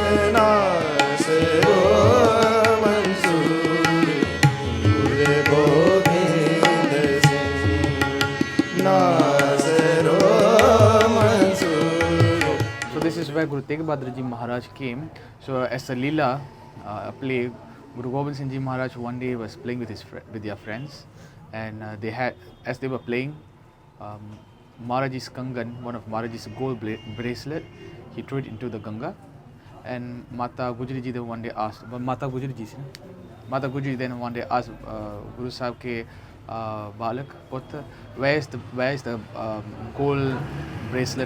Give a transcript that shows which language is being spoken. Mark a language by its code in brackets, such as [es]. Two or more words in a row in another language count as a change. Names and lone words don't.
[pa] ਨਾਸਰੋ ਮੰਸੂਰ ਗੁਰੂ ਗੋਬਿੰਦ ਸਿੰਘ ਨਾਸਰੋ ਮੰਸੂਰ. [en] So this is where Guru Tegh Bahadur Ji Maharaj came. So as a Leela, a play, Guru Gobind Singh Ji Maharaj one day was playing with their friends, and as they were playing, Maharaj's Kangan, one of Maharaj's gold bracelet, he threw it into the Ganga, and Mata Gujri Ji then one day asked, Mata Gujri Ji then one day asked [pa] ਗੁਰੂ ਸਾਹਿਬ ਕੇ ਬਾਲਕ, [en] where is the gold bracelet?